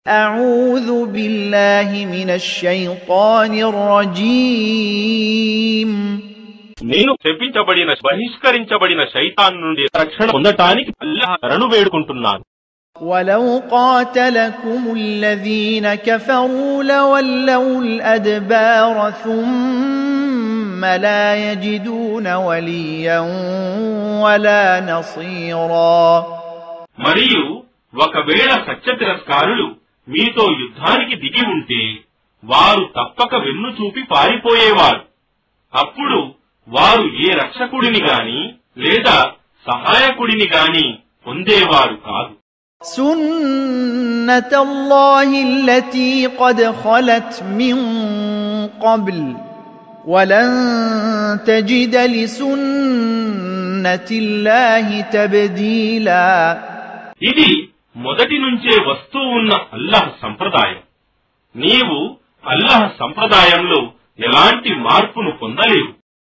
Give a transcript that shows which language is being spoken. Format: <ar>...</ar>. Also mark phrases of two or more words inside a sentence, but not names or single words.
<ar>أعوذ بالله من الشيطان الرجيم</ar> <te>నేను శపించబడిన బహిష్కరించబడిన శైతాన్ నుండి రక్షణ పొందటానికి అల్లాహ్ శరణు వేడుకుంటున్నాను.</te> <ar>ولو قاتلكم الذين كفروا لولوا الأدبار ثم لا يجدون وليا ولا نصيرا.</ar> <te>మరియు ఒకవేళ సత్య తిరస్కారులు మీతో యుద్ధానికి దిగి ఉంటే వారు తప్పక వెన్ను చూపి పారిపోయేవారు. అప్పుడు వారు ఏ రక్షకుడిని గాని లేదా సహాయకుడిని గాని పొందేవారు కాదు.</te> <ar>سنة الله التي قد خلت من قبل ولن تجد لسنة الله تبديلا.</ar> <te>ఇది మొదటి నుంచే వస్తూ ఉన్న అల్లాహ్ సంప్రదాయం. నీవు అల్లాహ్ సంప్రదాయంలో ఎలాంటి మార్పును పొందలేవు.</te>